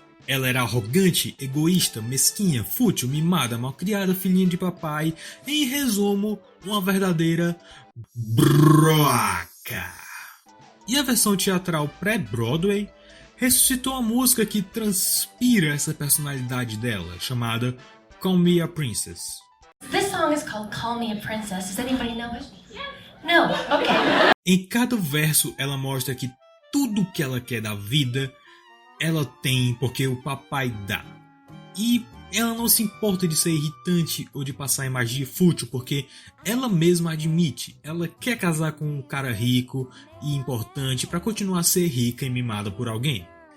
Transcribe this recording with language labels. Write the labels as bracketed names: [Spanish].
[Portuguese] Ela era arrogante, egoísta, mesquinha, fútil, mimada, malcriada, filhinha de papai, em resumo, uma verdadeira broca. E a versão teatral pré-Broadway ressuscitou a música que transpira essa personalidade dela, chamada Call Me a Princess. [English] This song is called Call Me a Princess. Does anybody know it? No? Okay. [Portuguese] Em cada verso, ela mostra que tudo que ela quer da vida, ela tem porque o papai dá. E ela não se importa de ser irritante ou de passar imagem de fútil, porque ela mesma admite, ela quer casar com um cara rico e importante para continuar a ser rica e mimada por alguém.